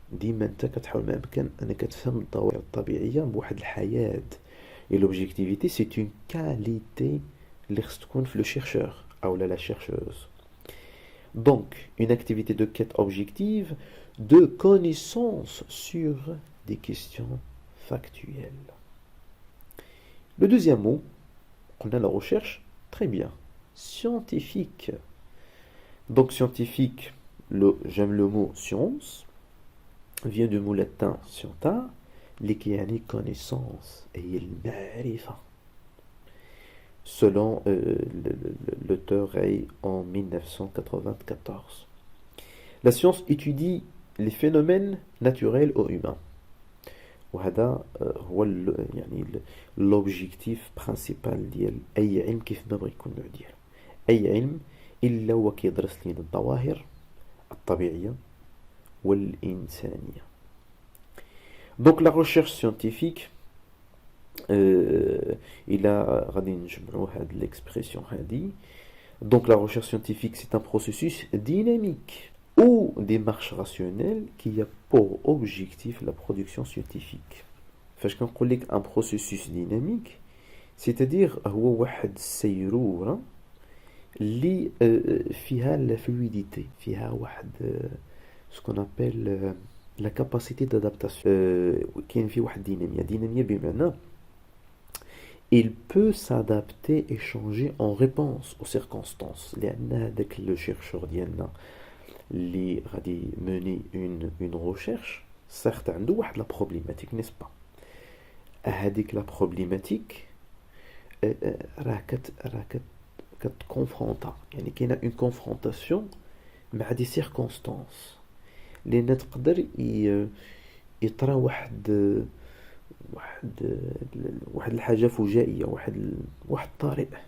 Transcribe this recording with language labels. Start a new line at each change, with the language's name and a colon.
Arabic: ديما انت كتحاول ما امكن انك تفهم الظواهر الطبيعيه بواحد الحياد.
French: Et l'objectivité c'est une qualité
Arabic: اللي خص تكون في
French: le chercheur او la chercheuse. Donc une activité de quête objective de connaissance sur des questions factuelles. Le deuxième mot, on a la recherche, très bien, scientifique. Donc scientifique, j'aime le mot science, vient du mot latin scienta, qui يعني connaissance et المعرفة. Selon l'auteur Ray en 1994. La science étudie les phénomènes naturels ou humains.
Arabic: وهذا هو يعني
French: l'objectif principal
Arabic: ديال أي علم كيف ما بغى يكون النوع ديالو. أي علم إلا هو كيدرس لنا الظواهر الطبيعية والإنسانية.
French: Donc la recherche scientifique
Arabic: إلا غادي نجمعوا هاد l'expression هادي
French: Donc la recherche scientifique, c'est un processus dynamique ou démarche rationnelle qui a pour objectif la production scientifique.
Arabic: فاش كنقول لك
French: un processus dynamique, c'est-à-dire
Arabic: هو واحد السيرورة اللي فيها
French: la fluidité, فيها واحد ce qu'on appelle la capacité d'adaptation.
Arabic: كاين فيه واحد دينامية بمعنى
French: il peut s'adapter et changer en réponse aux circonstances. لأن هذاك le chercheur
Arabic: ديالنا اللي غادي
French: mener une recherche, certes عنده واحد la problématique, n'est-ce pas?
Arabic: هذيك la problématique راه كتكونفرونطا، يعني كاينه
French: une confrontation
Arabic: مع
French: des circonstances
Arabic: لأن تقدر يطرى واحد الحاجه فجائيه، واحد الطريق.